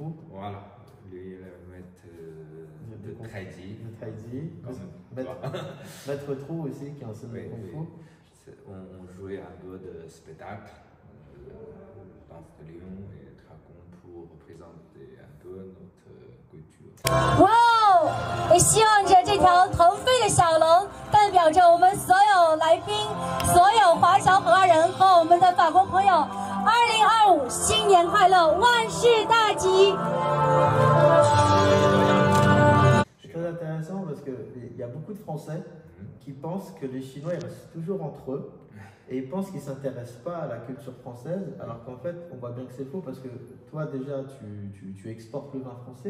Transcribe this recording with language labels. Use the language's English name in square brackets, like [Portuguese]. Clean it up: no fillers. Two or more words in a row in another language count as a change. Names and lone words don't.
[French] Voilà, lui, le maître de Tai Chi. de Tai Chi, Voilà. maître Trou aussi qui enseigne le Kung Fu. On jouait un peu de spectacle, danse de lion et dragon pour représenter un peu notre culture. [Chinese] 哇哦！也希望着这条腾飞的小龙，代表着我们所有来宾、所有华侨荷兰人和我们的法国朋友，2025新年快乐，万事大吉！ [French] C'est très intéressant parce qu'il y a beaucoup de Français qui pensent que les Chinois ils restent toujours entre eux et ils pensent qu'ils ne s'intéressent pas à la culture française, alors qu'en fait on voit bien que c'est faux parce que toi déjà tu exportes le vin français,